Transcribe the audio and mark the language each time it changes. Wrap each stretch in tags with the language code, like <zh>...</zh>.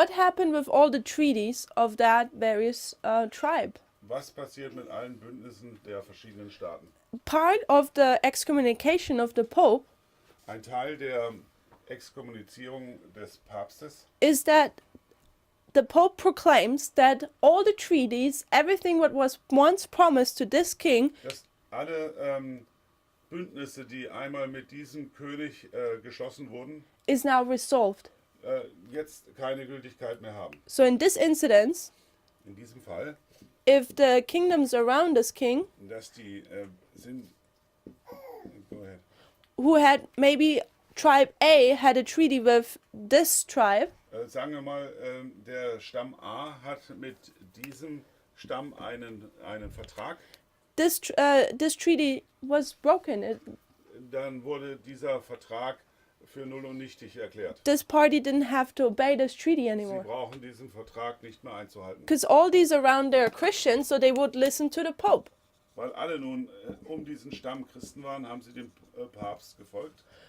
<en>What happened with all the treaties of that various tribe?</en> <de>Was passiert mit allen Bündnissen der verschiedenen Staaten?</de> <en>Part of the excommunication of the Pope</en> <de>Ein Teil der Exkommunizierung des Papstes</de> <en>is that the Pope proclaims that all the treaties, everything what was once promised to this king,</en> <de>dass alle Bündnisse, die einmal mit diesem König geschlossen wurden,</de> <en>is now resolved.</en> <de>jetzt keine Gültigkeit mehr haben.</de> <en>So in this incident,</en> <de>In diesem Fall,</de> <en>if the kingdoms around this king,</en> <de>dass die sind.</de> <en>Go ahead. who had maybe tribe A had a treaty with this tribe,</en> <de>Sagen wir mal, der Stamm A hat mit diesem Stamm einen Vertrag.</de> <en>this treaty was broken.</en> <de>Dann wurde dieser Vertrag für null und nichtig erklärt.</de> <en>This party didn't have to obey this treaty</en> <de>Sie</de> <en>anymore.</en> <de>brauchen diesen Vertrag nicht mehr einzuhalten.</de> <en>Because all these around there are Christians, so they would listen to the Pope.</en> <de>Weil alle nun um diesen Stamm Christen waren, haben sie dem Papst gefolgt.</de>